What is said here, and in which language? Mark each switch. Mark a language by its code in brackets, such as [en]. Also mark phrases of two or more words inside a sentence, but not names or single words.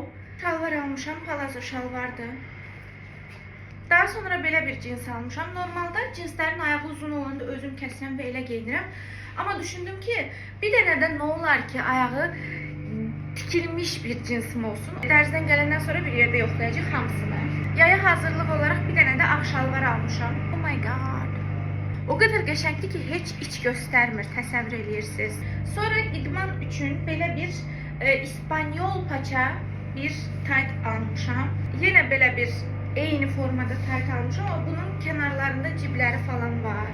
[az] Şalvar almışam, palazzo şalvardır. Daha sonra belə bir cins almışam. Normalda cinslərin ayağı uzun olanda özüm kəsəm və elə geyinirəm. Amma düşündüm ki, bir dənə də nə olar ki, ayağı tikilmiş bir cinsim olsun. Dərzdən gələndən sonra bir yerdə yoxlayacaq hamısını. Yaya hazırlıq olaraq bir dənə də ağ şalvar almışam. [en] Oh my god. [az] O qədər qəşəngdir ki, heç iç göstərmir, təsəvvür edirsiniz. Sonra idman üçün belə bir İspanyol paça bir tayt almışam. Yenə belə bir eyni formada tayt almışam, amma bunun kənarlarında cibləri falan var.